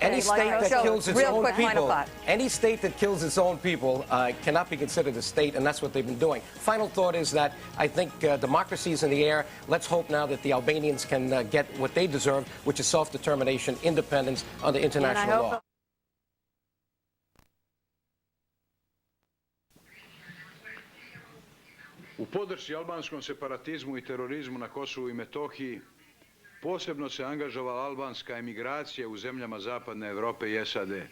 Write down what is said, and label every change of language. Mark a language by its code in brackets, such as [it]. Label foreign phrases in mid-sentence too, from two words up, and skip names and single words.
[en] any state that kills its own people, any state that kills its own people cannot be considered a state, and that's what they've been doing. Final thought is that I think democracy is in the air. Let's hope now that the Albanians can get what they deserve, which is self-determination, independence under international law. [sr] U podršci albanskom separatizmu I terorizmu na Kosovu I Metohiji posebno se angažovala albanska emigracija u zemljama Zapadne Europe I SAD.